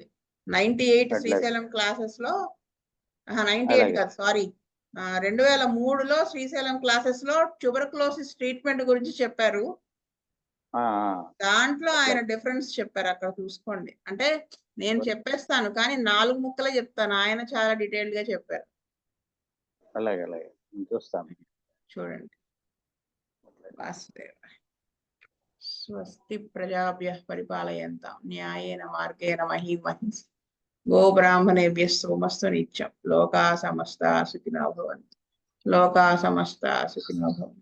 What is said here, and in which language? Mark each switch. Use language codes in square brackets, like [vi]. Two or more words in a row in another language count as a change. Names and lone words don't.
[te] 98 శ్రీశైలం క్లాసెస్ లో 98 కాదు సారీ 2003లో శ్రీశైలం క్లాసెస్ లో [en] tuberculosis treatment [te] గురించి చెప్పారు. దాంట్లో ఆయన డిఫరెన్స్ చెప్పారు, అక్కడ చూసుకోండి. అంటే నేను చెప్పేస్తాను కానీ 4 ముక్కలే చెప్తాను, ఆయన చాలా డీటెయిల్డ్ గా చెప్పారు. అలాగే చూస్తాను, చూడండి. వాసుదేవ. [sa] స్వస్తి ప్రజాభ్యః పరిపాలయంతాం న్యాయేన మార్గేణ మహీం మహింసి గో బ్రాహ్మణేభ్యః శుభమస్తు నిత్యం. లోకా సమస్తా సుఖినో భవంతు. లోకా సమస్తా సుఖినో భవంతు.